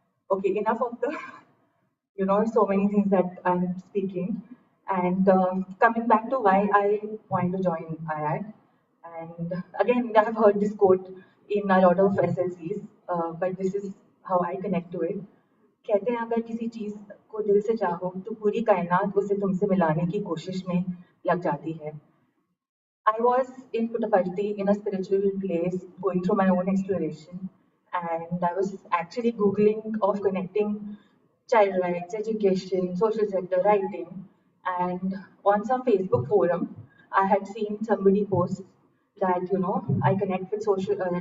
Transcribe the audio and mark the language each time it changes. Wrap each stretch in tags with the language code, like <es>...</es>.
<en>Okay, enough of the so many things that I'm speaking. And coming back to why I wanted to join IAT. And again, I have heard this quote in a lot of SLCs, but this is how I connect to it.</en> <hi>कहते हैं अगर किसी चीज को दिल से चाहो तो पूरी कायनात उसे तुमसे मिलाने की कोशिश में लग जाती है.</hi> <en>I was in Puttaparthi in a spiritual place, going through my own exploration, and I was actually Googling of connecting child rights, education, social sector, writing, and on some Facebook forum, I had seen somebody post that I connect with social.</en>